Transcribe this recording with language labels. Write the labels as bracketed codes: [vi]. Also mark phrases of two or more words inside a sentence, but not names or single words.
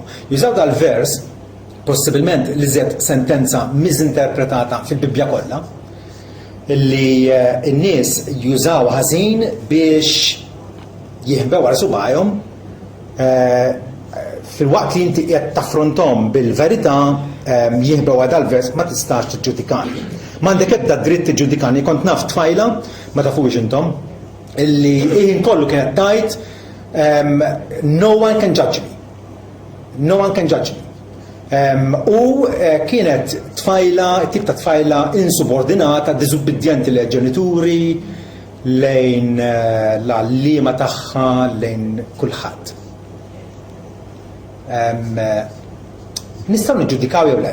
[mt] Jużaw dal-vers possibilment li żed sentenza miżinterpretata fil-Bibbja kollha illi n-nies jużaw ħażin biex jieħbew wara subajhom fil-waqt li inti qed taffronthom bil-verità jieħbew għal dal-vers ma tistax tiġġudikani. M'għandek ebda dritt tiġġudikani. Kont naf tfajla ma tafux intom illi ħin kollu kienet tajt [en] no one can judge me. No one can judge me. [mt] U kienet tfajla, tip ta' tfajla insubordinata, diżubbidjenti lejn ġenituri, lejn l-għalliema tagħha, lejn kulħadd. Nistgħu niġġudikaw jew le.